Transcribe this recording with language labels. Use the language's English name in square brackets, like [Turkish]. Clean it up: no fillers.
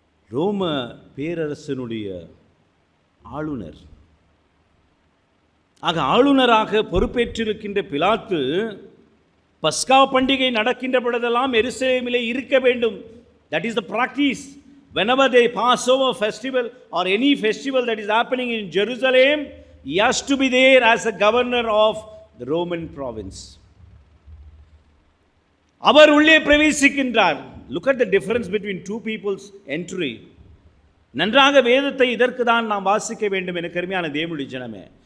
[Tamil] ரோம பேரரசனுடைய ஆளுநர். ஆக ஆளுநராக பொறுப்பேற்றிருக்கின்ற பிலாத்து பஸ்கா பண்டிகை நடக்கின்ற பொழுதெல்லாம் எருசலேமிலே இருக்க வேண்டும். [English] That is the practice. whenever the Passover festival or any festival that is happening in Jerusalem, he has to be there as a governor of the Roman province. [Tamil] அவர் உள்ளே பிரவேசிக்கின்றார். [English] Look at the difference between two people's entry. [Tamil] நன்றாக வேதத்தை இதற்கு தான் நாம் வாசிக்க வேண்டும் என கருமையான தேவனுடைய ஜனமே.